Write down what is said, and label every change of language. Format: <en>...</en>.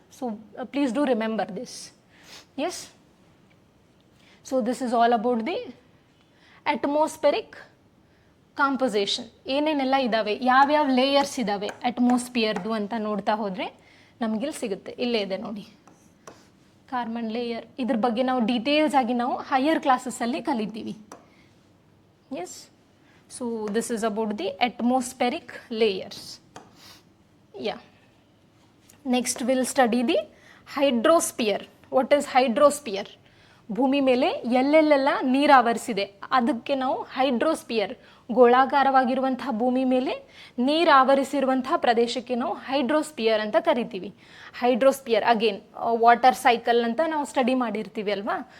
<en>So please do remember this. Yes, so this is all about the atmospheric composition.</en> <kn>ಏನೇನೆಲ್ಲ ಇದ್ದಾವೆ, ಯಾವ್ಯಾವ layers ಇದ್ದಾವೆ ಅಟ್ಮಾಸ್ಫಿಯರ್ದು ಅಂತ ನೋಡ್ತಾ ಹೋದರೆ ನಮಗಿಲ್ಲಿ ಸಿಗುತ್ತೆ. ಇಲ್ಲೇ ಇದೆ ನೋಡಿ, ಕಾರ್ಬನ್ ಲೇಯರ್. ಇದ್ರ ಬಗ್ಗೆ ನಾವು ಡೀಟೇಲ್ಸ್ ಆಗಿ ನಾವು ಹೈಯರ್ ಕ್ಲಾಸಸ್ಸಲ್ಲಿ ಕಲಿತೀವಿ.</kn> <en>Yes, so this is about the atmospheric layers. Yeah, next we'll study the hydrosphere. What is hydrosphere?</en> <kn>ಭೂಮಿ ಮೇಲೆ ಎಲ್ಲೆಲ್ಲೆಲ್ಲ ನೀರು ಆವರಿಸಿದೆ ಅದಕ್ಕೆ ನಾವು ಹೈಡ್ರೋಸ್ಪಿಯರ್, ಗೋಳಾಕಾರವಾಗಿರುವಂತಹ ಭೂಮಿ ಮೇಲೆ ನೀರು ಆವರಿಸಿರುವಂತಹ ಪ್ರದೇಶಕ್ಕೆ ನಾವು ಹೈಡ್ರೋಸ್ಪಿಯರ್ ಅಂತ ಕರಿತೀವಿ. ಹೈಡ್ರೋಸ್ಪಿಯರ್ ಅಗೇನ್ ವಾಟರ್ ಸೈಕಲ್ ಅಂತ ನಾವು ಸ್ಟಡಿ ಮಾಡಿರ್ತೀವಿ ಅಲ್ವಾ.</kn>